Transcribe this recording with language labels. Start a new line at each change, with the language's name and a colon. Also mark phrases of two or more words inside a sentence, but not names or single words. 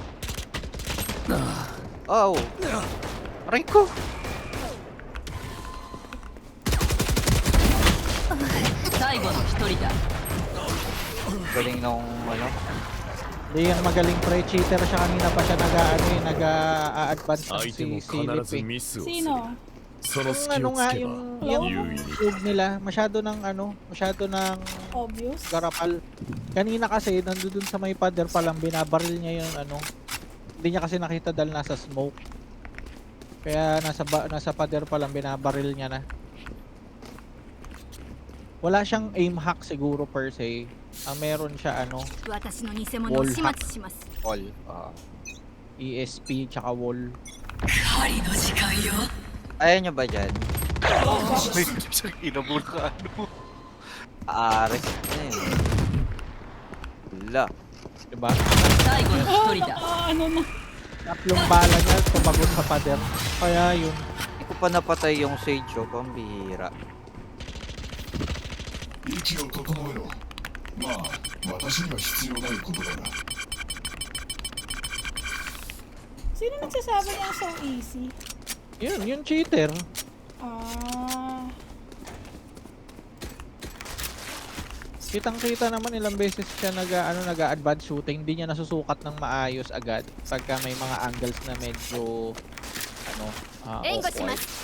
Filipino: Oh! Aray ko! Galing nung ano. Hindi yan magaling pre, cheater siya kanina pa siya nag-a-advance ng
Japanese: 相手も
Filipino: si Silip
Japanese: 必ず
Filipino: eh.
Japanese: ミスをする
Filipino: Sino?
Japanese: その
Filipino: Yung
Japanese: 隙
Filipino: ano
Japanese: をつ
Filipino: nga,
Japanese: け
Filipino: yung,
Japanese: ば
Filipino: yung
Japanese: 優位に
Filipino: move nila, masyado ng Obvious. garapal. Kanina kasi, nandun sa may pader pa lang, binabaril niya yung ano, hindi niya kasi nakita dahil nasa smoke. Kaya nasa pader pa lang, binabaril niya na. Wala siyang
English: aim hack
Filipino: siguro per se. Ang meron siya ano,
Japanese: 私の偽物を始末します
Filipino: All. ESP tsaka wall. Ayaw nyo ba dyan? Inabul ka ano. Aares na yun. Wala. Diba? Ano na? Tatlong bala niya, tumagot sa pader. Kaya yun. Hindi ko pa napatay yung Sage oh, pambihira.
Japanese: 息を整えろ。まあ、私には必要ないことだが。
Filipino: Sino nagsasabi niya
English: so easy?
Filipino: Yun, yung cheater. Ah, Kitang-kita naman ilang beses siya nag-
English: advance shooting,
Filipino: hindi niya nasusukat ng maayos agad pagka may mga angles na medyo awkward.